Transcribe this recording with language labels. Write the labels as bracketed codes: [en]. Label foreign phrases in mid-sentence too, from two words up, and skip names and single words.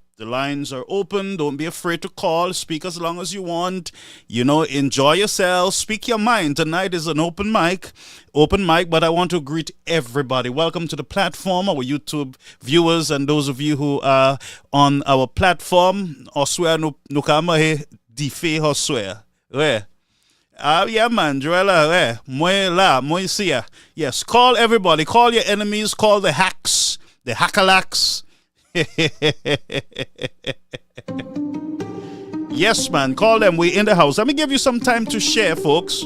[en] The lines are open. Don't be afraid to call. Speak as long as you want. You know, enjoy yourself. Speak your mind. Tonight is an open mic, but I want to greet everybody. Welcome to the platform, our YouTube viewers, and those of you who are on our platform. Oswea nukama he dife oswea. Yeah, man, Joella, moisia. Yes, call everybody. Call your enemies. Call the hacks, the hackalacks. Yes, man, call them. We in the house. Let me give you some time to share, folks.